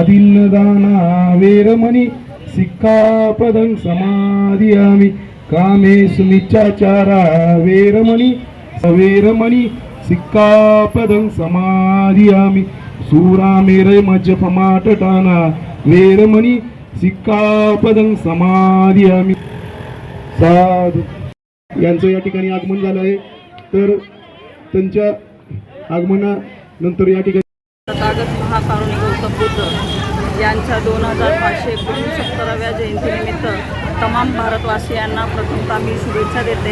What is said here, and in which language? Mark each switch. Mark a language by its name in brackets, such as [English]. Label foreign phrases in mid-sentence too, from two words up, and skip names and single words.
[Pali] आदिन्नदाना वेरमणि सिक्खापदं समादियामि कामेषु मिच्छाचारा वेरमणि सिक्खापदं समादियामि सूरामेरय मज्जपमाटटाना वेरमणि सिक्खापदं समादियामि। [Marathi] साधू यांचं या ठिकाणी आगमन झालं आहे, तर त्यांच्या आगमनानंतर या ठिकाणी तथागत महाकारुणी गौतम बुद्ध यांच्या 2569व्या जयंतीनिमित्त तमाम भारतवासियांना प्रथमतः मी शुभेच्छा देते।